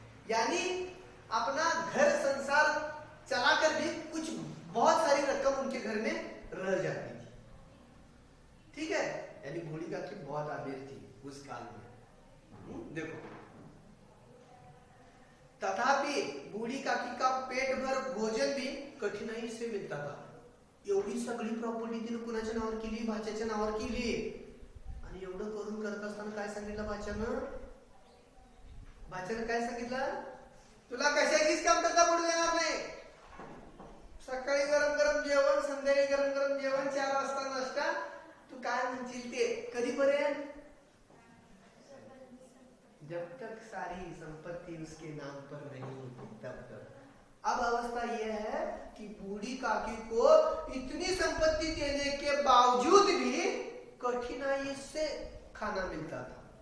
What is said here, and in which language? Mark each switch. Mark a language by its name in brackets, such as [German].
[Hindi] यानी अपना घर संसार चलाकर भी कुछ बहुत सारी रकम उनके घर में रह जाती थी। ठीक है, यानी बूढ़ी काकी बहुत अमीर थी उस काल में। देखो, तथापि बूढ़ी काकी का पेट भर भोजन भी कठिनाई से मिळता था. [Marathi] एवढी सगळी प्रॉपर्टी तिने कुणाच्या नावावर केली, भाच्याच्या नावावर केली. आणि एवढं करून करत असताना काय सांगितलं भाच्यानं? भाच्यानं काय सांगितलं? तुला कशाचीच कमतरता पडू देणार नाही. सकाळी गरम गरम जेवण, संध्याकाळी गरम गरम जेवण, 4 वाजता नाश्ता. तू काय म्हणशील ते कधीपर्यंत? [Hindi] जब तक सारी संपत्ति उसके नाम पर नहीं होती तब तक. अब अवस्था यह है कि बूढ़ी काकी को इतनी संपत्ति देने के बावजूद भी कठिनाई से खाना मिलता था।